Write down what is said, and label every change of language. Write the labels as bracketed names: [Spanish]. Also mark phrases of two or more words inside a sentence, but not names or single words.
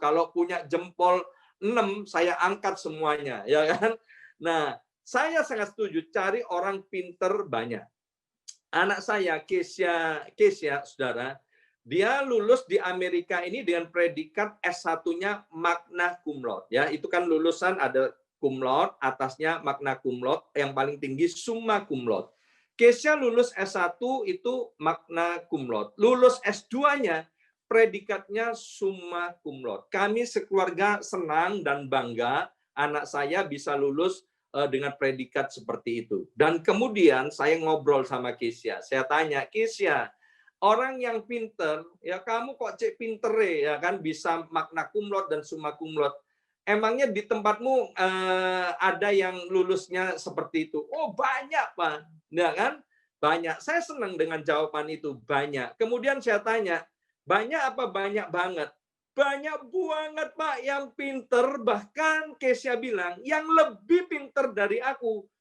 [Indonesian] Kalau punya jempol 6, saya angkat semuanya, ya kan? Nah, saya sangat setuju cari orang pinter banyak. Anak saya, Kesia, saudara, dia lulus di Amerika ini dengan predikat S1-nya [Latin] magna cum laude. [Indonesian] Ya, itu kan lulusan ada [Latin] cum laude, [Indonesian] atasnya [Latin] magna cum laude, [Indonesian] yang paling tinggi [Latin] summa cum laude. [Indonesian] Kesia lulus S1 itu [Latin] magna cum laude. [Indonesian] Lulus S2-nya predikatnya [Latin] summa cum laude. [Indonesian] Kami sekeluarga senang dan bangga anak saya bisa lulus dengan predikat seperti itu. Dan kemudian saya ngobrol sama Kesia. Saya tanya, Kesia, orang yang pinter, ya kamu kok cek pinter ya kan bisa [Latin] magna cum laude [Indonesian] dan [Latin] summa cum laude. [Indonesian] Emangnya di tempatmu ada yang lulusnya seperti itu? Oh banyak Pak, ya kan? Banyak. Saya senang dengan jawaban itu, banyak. Kemudian saya tanya, banyak apa banyak banget? Banyak banget Pak yang pinter, bahkan Kesia bilang yang lebih pinter dari aku.